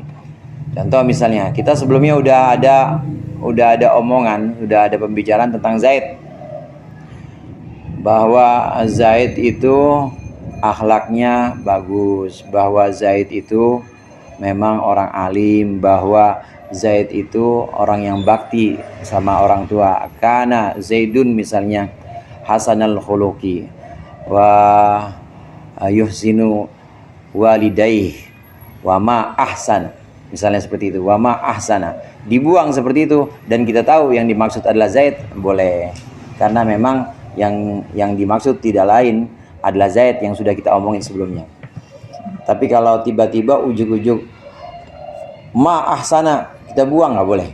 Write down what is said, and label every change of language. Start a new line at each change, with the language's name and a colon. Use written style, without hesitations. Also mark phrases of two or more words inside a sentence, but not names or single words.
Indonesian: Contoh misalnya, kita sebelumnya udah ada omongan, udah ada pembicaraan tentang Zaid, bahwa Zaid itu akhlaknya bagus, bahwa Zaid itu memang orang alim, bahwa Zaid itu orang yang bakti sama orang tua.
Arabic: Karena Zaidun misalnya حسن الخلق ويحسن والديه وما أحسن,
Indonesian: misalnya seperti itu,
Arabic: وما أحسن,
Indonesian: dibuang seperti itu, dan kita tahu yang dimaksud adalah Zaid, boleh, karena memang yang dimaksud tidak lain adalah Zaid yang sudah kita omongin sebelumnya. Tapi kalau tiba-tiba ujuk-ujuk
Arabic: ما أحسن
Indonesian: kita buang, nggak boleh.